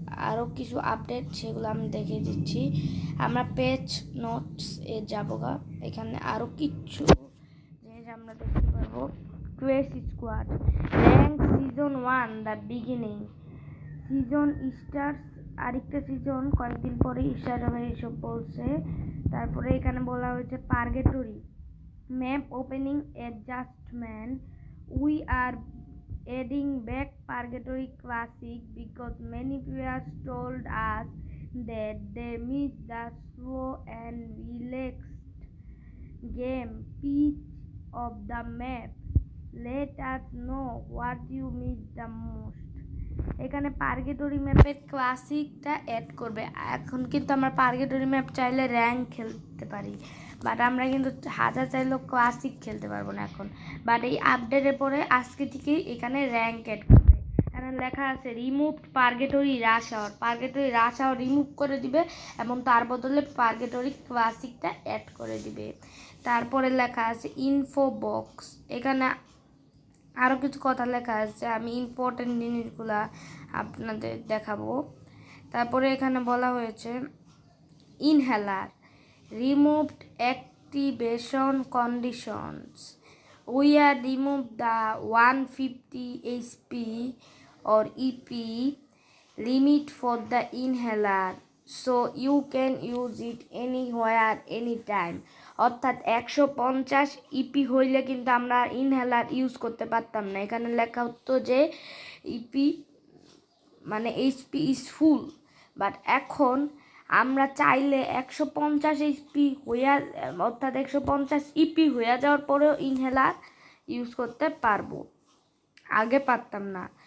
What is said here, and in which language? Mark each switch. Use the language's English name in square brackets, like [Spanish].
[Bangla] আরও কিছু আপডেট সেগুলো আমি দেখিয়ে দিচ্ছি। আমরা পেজ নোটস যাবো গা, এখানে আরও কিছু জিনিস আমরা দেখতে পারবো। Crash squad rank season 1 the beginning season stars. আরেকটা সিজন কয়েকদিন পরে স্টার্ট হবে, এইসব বলছে। তারপরে এখানে বলা হয়েছে [English] Purgatory map opening adjustment, we are adding back Purgatory Classic because many players told us that they missed the slow and relaxed game pitch of the map. Let us know what you missed the most. [Bangla] এখানে purgatory ম্যাপের ক্লাসিকটা add করবে। এখন কিন্তু আমরা purgatory map চাইলে rank খেলতে পারি, but আমরা কিন্তু হাজার চাইলেও ক্লাসিক খেলতে পারবো না এখন। বাট এই আপডেটের পরে আজকে থেকেই এখানে র্যাঙ্ক অ্যাড করবে। এখানে লেখা আছে রিমুভ পার্গেটরি রাশ আওয়ার। পার্গেটরি রাশ আওয়ার রিমুভ করে দিবে এবং তার বদলে পার্গেটরি ক্লাসিকটা অ্যাড করে দিবে। তারপরে লেখা আছে ইনফো বক্স। এখানে আরও কিছু কথা লেখা আছে, আমি ইম্পর্টেন্ট জিনিসগুলা আপনাদের দেখাবো। তারপরে এখানে বলা হয়েছে [English] Inhaler removed activation conditions, we are remove the 150 HP or EP limit for the inhaler so you can use it anywhere anytime। [Bangla] অর্থাৎ 150 ইপি হইলে কিন্তু আমরা ইনহেলার ইউজ করতে পারতাম না। এখানে লেখা হতো যে ইপি মানে এইচপি ইজ ফুল, বাট এখন আমরা চাইলে 150 এইচপি অর্থাৎ 150 ইপি হয়ে যাওয়ার পরেও ইনহেলার ইউজ করতে পারবো, আগে পারতাম না।